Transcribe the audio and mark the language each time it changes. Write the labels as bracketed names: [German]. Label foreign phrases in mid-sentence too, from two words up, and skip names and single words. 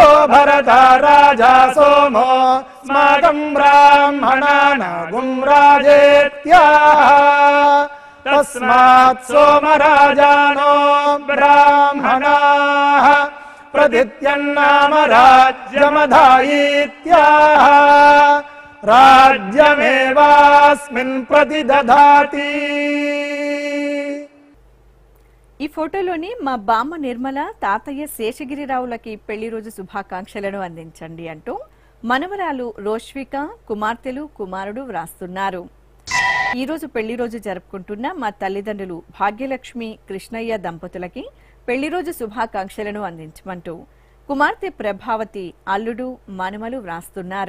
[Sanskrit] भरता राजा सोमो स्माकं ब्राह्मणानागुं राजेत्याः तस्मात् सोमराजानो ब्राह्मणाः प्रदित्यन्नाम राज्यमधायीत्याः राज्यमेवास्मिन् प्रतिदधाति। [Telugu] ఈ ఫోటోలోని మా బామ్మ నిర్మల, తాతయ్య శేషగిరిరావులకి పెళ్లి రోజు శుభాకాంక్షలను అందించండి అంటూ మనవరాలు రోష్విక, కుమార్తెలు, కుమారుడు వ్రాస్తున్నారు. ఈ రోజు పెళ్లి రోజు జరుపుకుంటున్న మా తల్లిదండ్రులు భాగ్యలక్ష్మి, కృష్ణయ్య దంపతులకి పెళ్లి రోజు శుభాకాంక్షలను అందించమంటూ కుమార్తె ప్రభావతి, అల్లుడు, మనమలు వ్రాస్తున్నారు.